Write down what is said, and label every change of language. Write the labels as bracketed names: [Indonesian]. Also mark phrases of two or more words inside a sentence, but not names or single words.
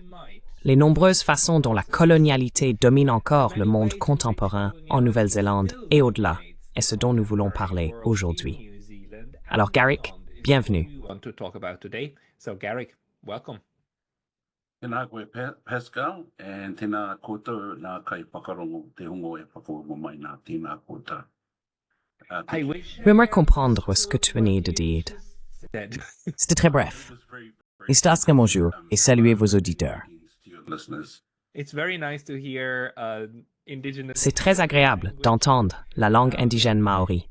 [French] Les nombreuses façons dont la colonialité domine encore le monde contemporain en Nouvelle-Zélande et au-delà est ce dont nous voulons parler aujourd'hui. Alors Garrick, bienvenue. Pascal, [Māori] and tēnā koutou nā kai whakarongo te hongo e whakarongo mai nā tēnā koutou. [French] J'aimerais comprendre ce que tu venais de dire. C'était très bref. Istasque bonjour et saluez vos auditeurs. C'est très agréable d'entendre la langue indigène maori.